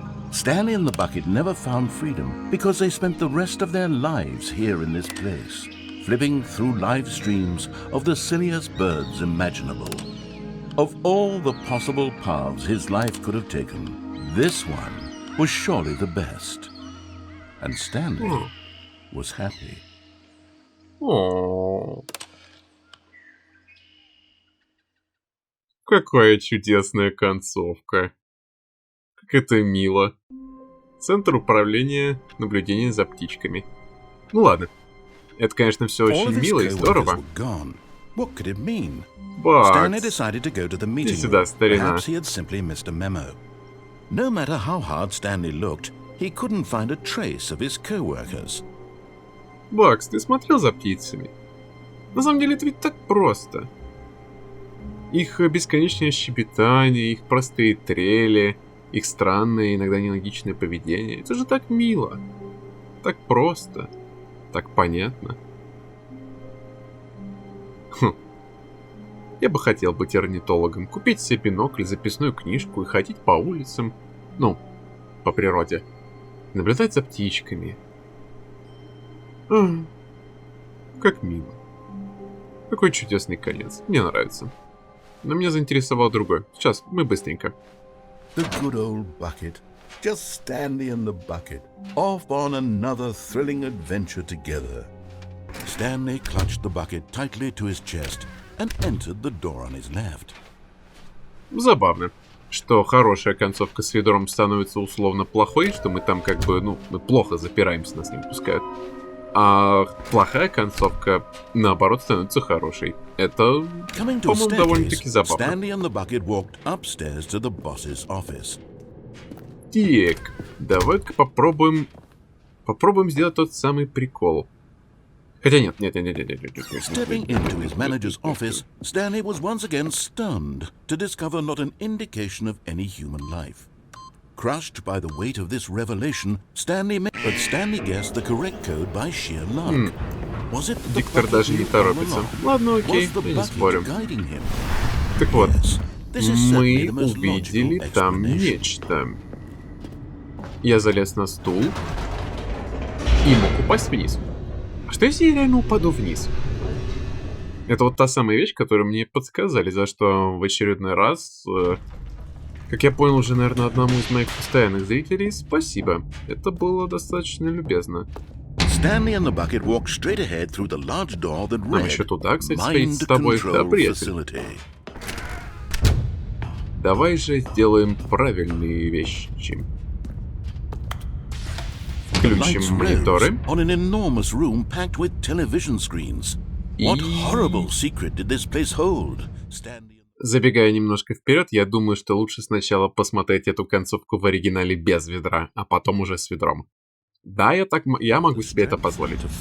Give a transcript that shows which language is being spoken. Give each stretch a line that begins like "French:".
English: Stanley and the bucket never found freedom because they spent the rest of their lives here in this place, flipping through live streams of the silliest birds imaginable. Of all the possible paths his life could have taken, this one was surely the best. And Stanley was happy.
Russian: О, какая чудесная концовка. Как это мило. Центр управления наблюдения за птичками. Ну ладно. Это, конечно, все очень мило и здорово.
English: What could it mean? Stanley decided to go to the meeting
Russian: сюда, старина.
English: Perhaps he had simply missed a memo. No matter how hard Stanley looked, he couldn't find a trace of his co-workers.
Russian: Бакс, ты смотрел за птицами? На самом деле это ведь так просто. Их бесконечное щебетание, их простые трели, их странное, иногда нелогичное поведение. Это же так мило. Так просто. Так понятно. Хм. Я бы хотел быть орнитологом, купить себе бинокль, записную книжку и ходить по улицам, ну, по природе, наблюдать за птичками. Как мило. Какой чудесный конец. Мне нравится. Но меня заинтересовал другой. Сейчас, мы быстренько.
English: The good old bucket. Just Stanley and the bucket. Off on another thrilling adventure together. Stanley clutched the bucket tightly to his chest and entered the door on his left.
Russian: Забавно, что хорошая концовка с ведром становится условно плохой, что мы там как бы, мы плохо запираемся, нас не пускают. А плохая концовка, наоборот, становится хорошей. Это, по-моему, довольно-таки забавно.
English: Stanley and the bucket walked upstairs to the boss's office.
Russian: Так, давай-ка попробуем сделать тот самый прикол. Хотя нет.
English: Stepping into his manager's office, Stanley was once again stunned to discover not an indication of any human life. Crushed by the weight of this revelation, Stanley guessed the correct code by sheer luck. Was it the
Russian: Диктор даже не торопится. Ладно, окей, я не спорю. Так вот, мы увидели там нечто. Я залез на стул и мог упасть вниз. А что если я реально упаду вниз? Это вот та самая вещь, которую мне подсказали, за что в очередной раз, как я понял уже, наверное, одному из моих постоянных зрителей, спасибо. Это было достаточно любезно.
English: Stanley and the bucket walked straight ahead through the large door that read,
Russian: еще туда, кстати, стоит с тобой, да, приятель. Давай же сделаем правильные вещи. Включим мониторы.
English: On an enormous room packed with television screens. What horrible secret did this place hold?
Russian: Забегая немножко вперед, я думаю, что лучше сначала посмотреть эту концовку в оригинале без ведра, а потом уже с ведром. Да, я могу себе это позволить.